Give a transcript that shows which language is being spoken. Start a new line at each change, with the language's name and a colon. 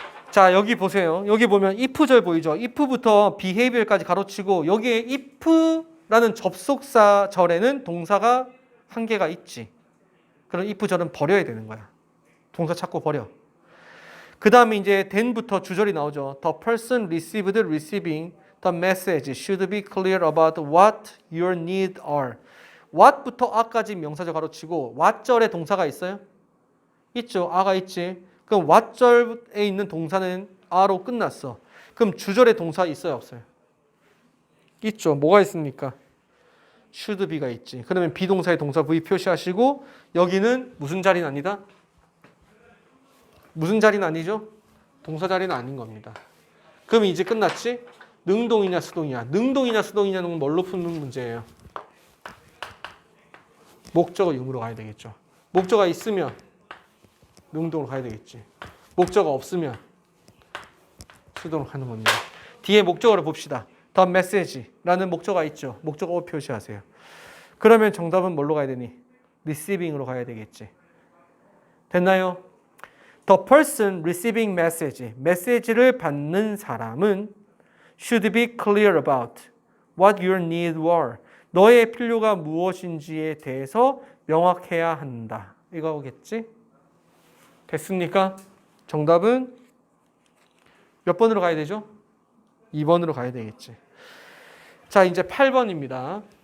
Korean: 자, 여기 보세요. 여기 보면 if절 보이죠? if부터 behavior까지 가로치고 여기에 if라는 접속사 절에는 동사가 한 개가 있지. 그럼 if절은 버려야 되는 거야. 동사 찾고 버려. 그 다음에 이제 then부터 주절이 나오죠.
English: The person received receiving the message should be clear about what your needs are.
Korean: what부터 a까지 명사절 가로치고 what절에 동사가 있어요? 있죠. a가 있지. 그럼 what절에 있는 동사는 a로 끝났어. 그럼 주절에 동사 있어요? 없어요? 있죠. 뭐가 있습니까? should be가 있지. 그러면 비동사의 동사 V 표시하시고 여기는 무슨 자리는 아니다? 무슨 자리는 아니죠? 동사 자리는 아닌 겁니다. 그럼 이제 끝났지? 능동이냐 수동이냐. 능동이냐 수동이냐는 뭘로 푸는 문제예요? 목적어 유무로 가야 되겠죠. 목적어가 있으면 능동으로 가야 되겠지. 목적어가 없으면 수동으로 가는 겁니다. 뒤에 목적어를 봅시다. The message라는 목적어가 있죠. 목적어 표시하세요. 그러면 정답은 뭘로 가야 되니? receiving으로 가야 되겠지. 됐나요?
English: The person receiving message,
Korean: 메시지를 받는 사람은
English: should be clear about what your needs were.
Korean: 너의 필요가 무엇인지에 대해서 명확해야 한다. 이거겠지? 됐습니까? 정답은 몇 번으로 가야 되죠? 2번으로 가야 되겠지. 자, 이제 8번입니다.